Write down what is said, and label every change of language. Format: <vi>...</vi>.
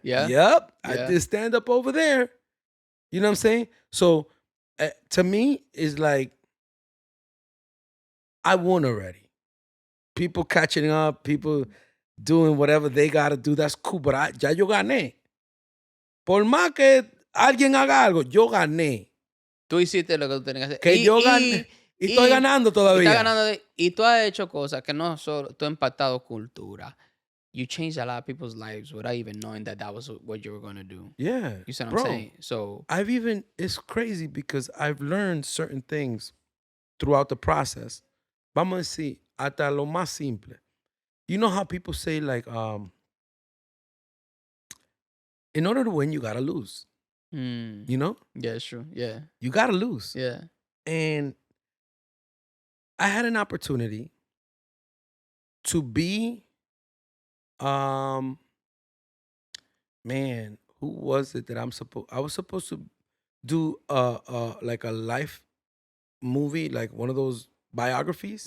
<en>Yeah. Yep. I did stand-up over there. You know what I'm saying? So, to me, it's like, I won already. People catching up, people doing whatever they got to do, that's cool.</en> <es>But ya yo gané. Por más que alguien haga algo, yo gané. Tú hiciste lo que tú tenías que hacer. Que yo gané. Y estoy ganando todavía. Y tú has hecho cosas que no solo tú has impactado cultura.</es> <en>You changed a lot of people's lives without even knowing that was what you were going to do. Yeah. You see what I'm saying? So it's crazy because I've learned certain things throughout the process.</en> <es>Vamos a decir, hasta lo más simple.</es> <en>You know how people say, like, in order to win, you got to lose. You know? Yeah, it's true. Yeah. You got to lose. Yeah. And I had an opportunity to be, man, who was it that I was supposed to do like a life movie, like one of those biographies.</en>